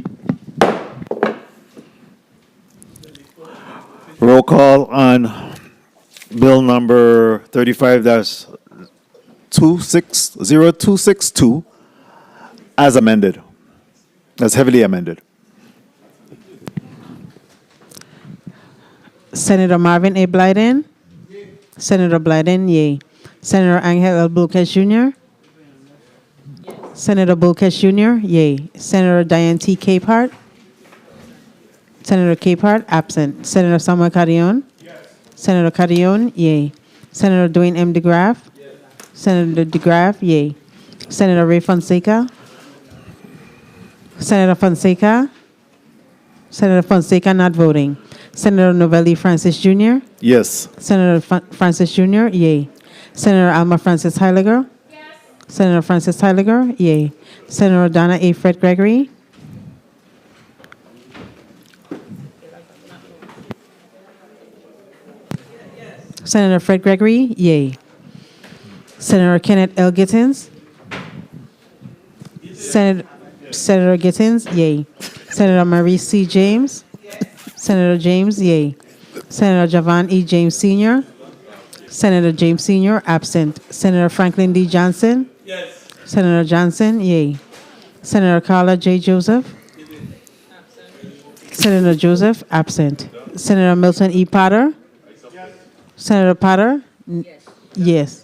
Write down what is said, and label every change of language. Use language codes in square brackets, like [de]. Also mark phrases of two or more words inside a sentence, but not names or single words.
[en] Roll call on bill number 35-0262 as amended, as heavily amended. Senator Marvin A. Blyden. Senator Blyden, yay. Senator Angel L. Bulkes Jr. Senator Bulkes Jr., yay. Senator Diane T. Capehart. Senator Capehart, absent. Senator Samuel Carrion. Senator Carrion, yay. Senator Dwayne M. DeGraff. Senator DeGraff, yay. Senator Ray Fonseca. Senator Fonseca. Senator Fonseca not voting. Senator Novelli Francis Jr. Yes. Senator Francis Jr., yay. Senator Alma Francis Heiliger. Senator Francis Heiliger, yay. Senator Donna A. Fred Gregory. Senator Fred Gregory, yay. Senator Kenneth L. Gittins. Senator Gittins, yay. Senator Marie C. James. Senator James, yay. Senator Javon E. James Sr. Senator James Sr., absent. Senator Franklin D. Johnson. Yes. Senator Johnson, yay. Senator Carla J. Joseph. Senator Joseph, absent. Senator Milton E. Potter. Senator Potter? Yes.